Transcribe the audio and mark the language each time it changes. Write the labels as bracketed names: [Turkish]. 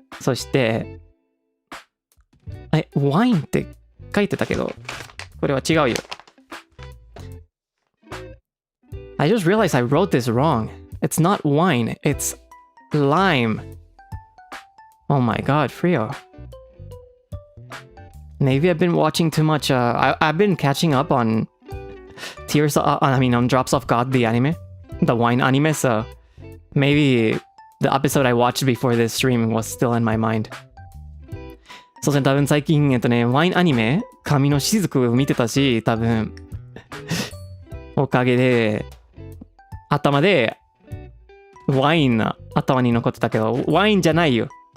[Japanese] そしてワインって書いてたけど、これは違うよ。 [English] I just realized I wrote this wrong. It's not wine, it's lime. Oh my god, Freo. Maybe I've been watching too much. I've been catching up on on Drops of God, the anime, the wine anime. So maybe the episode I watched before this stream was still in my mind. [Japanese] そうですね、多分最近ワインアニメ、神の雫を見てたし、多分おかげで、頭で、ワインが頭に残ってたけど、ワインじゃないよ。